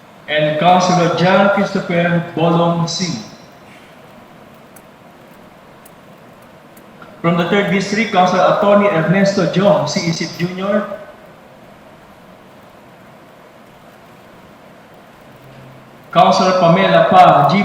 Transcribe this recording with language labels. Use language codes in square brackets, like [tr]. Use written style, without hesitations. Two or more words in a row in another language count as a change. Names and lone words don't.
[en] and Councilor John Christopher Bolong C. From the 3rd District, Councilor Attorney Ernesto Jong C. Isip Jr. Councilor Pamela Pa G.